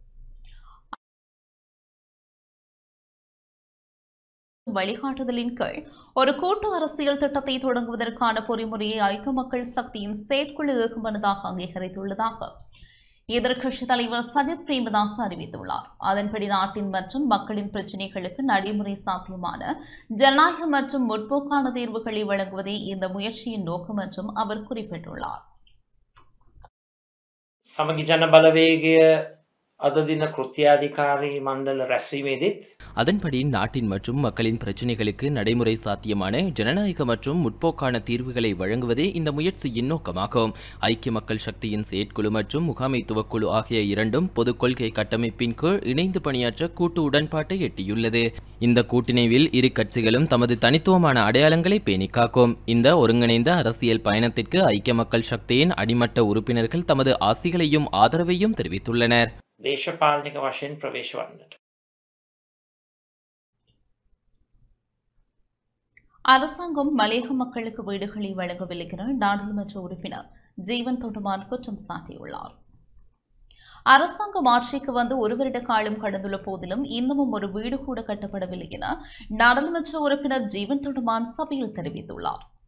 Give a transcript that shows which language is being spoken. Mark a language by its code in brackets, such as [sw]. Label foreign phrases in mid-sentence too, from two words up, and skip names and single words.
[ta] வழிகாட்டுதலின் கீழ் ஒரு கூட்டு அரசியல் திட்டத்தை தொடங்குவதற்கான பொறிமுறையை ஐக்கிய மக்கள் சக்தியின் செயற்குழு ஏகமனதாக அங்கீகரித்துள்ளதாக எதிர்க்கட்சித் தலைவர் சஜித் பிரேமதாஸ் அறிவித்துள்ளார். அதன்படி நாட்டின் மற்றும் மக்களின் பிரச்சினைகளுக்கு நடைமுறை சாத்தியமான ஜனநாயக மற்றும் முற்போக்கான தீர்வுகளை வழங்குவதே இந்த முயற்சியின் நோக்கம் என்றும் அவர் குறிப்பிட்டுள்ளார். [si] සමගි ජන බලවේගය අද දින කෘත්‍යාධිකාරී මණ්ඩල රැස්වීමේදීත් [ta] அதன்படி நாட்டின் மற்றும் மக்களின் பிரச்சினைகளுக்கு நடைமுறை சாத்தியமான ஜனநாயக மற்றும் முற்போக்கான தீர்வுகளை வழங்குவதே இந்த முயற்சியின் நோக்கமாகும். ஐக்கிய மக்கள் சக்தியின் செயற்குழு மற்றும் முகாமைத்துவ குழு ஆகிய இரண்டும் பொதுக் கொள்கை கட்டமைப்பின் கீழ் இணைந்து பணியாற்ற கூட்டு உடன்பாட்டை எட்டியுள்ளது. இந்த கூட்டிணைவில் இரு கட்சிகளும் தமது தனித்துவமான அடையாளங்களை பேணிக்காக்கும். இந்த ஒருங்கிணைந்த அரசியல் பயணத்திற்கு ஐக்கிய மக்கள் சக்தியின் அடிமட்ட உறுப்பினர்கள் தமது ஆசிகளையும் ஆதரவையும் தெரிவித்துள்ளனர். [si] දේශපාලනික වශයෙන් ප්‍රවේශ වන්නට [ta] அரசாங்கம் மலையக மக்களுக்கு வீடுகளை வழங்கவில்லை என நாடாளுமன்ற உறுப்பினர் ஜீவன் தொண்டமான் குற்றம் சாட்டியுள்ளார். அரசாங்கம் ஆட்சிக்கு வந்து ஒரு வருட காலம் கடந்துள்ள போதிலும் இன்னமும் ஒரு வீடு கூட கட்டப்படவில்லை என நாடாளுமன்ற உறுப்பினர் ஜீவன் தொண்டமான் சபையில் தெரிவித்துள்ளார்.